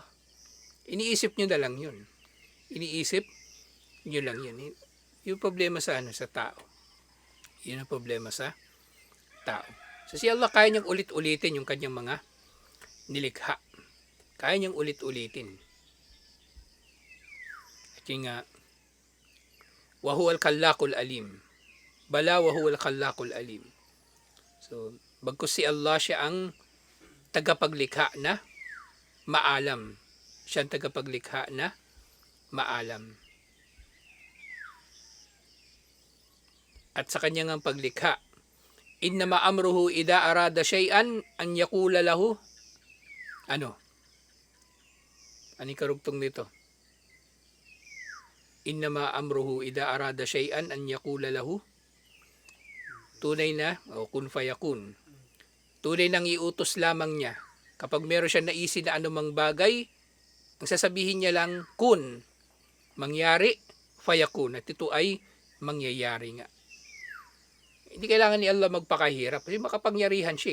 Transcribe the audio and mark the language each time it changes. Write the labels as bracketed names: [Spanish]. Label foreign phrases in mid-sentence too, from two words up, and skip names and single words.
[Filipino] Iniisip nyo na lang yun. Iniisip nyo lang yun. Yung problema sa tao. Yun ang problema sa tao. So si Allah kaya niyang ulit-ulitin yung kanyang mga nilikha. Kaya niyang ulit-ulitin. At yung [Arabic] وهو الخلاق العليم. بلى وهو الخلاق العليم. [Filipino] So, bagkus si Allah siya ang tagapaglikha na maalam. Siya ang tagapaglikha na maalam. At sa kanyang paglikha, [Arabic] إنما أمره إذا أراد شيئا أن يقول له [Filipino] ano karugtong nito? [Arabic] إنما أمره إذا أراد شيئا أن يقول له, [Filipino] tunay na [Arabic] كن فيكون. [Filipino] Tunay nang iutos lamang niya. Kapag meron siya naisin na anumang bagay, ang sasabihin niya lang kun, mangyari, fayakun. At ito ay mangyayari nga. Hindi kailangan ni Allah magpakahirap kasi makapangyarihan siya.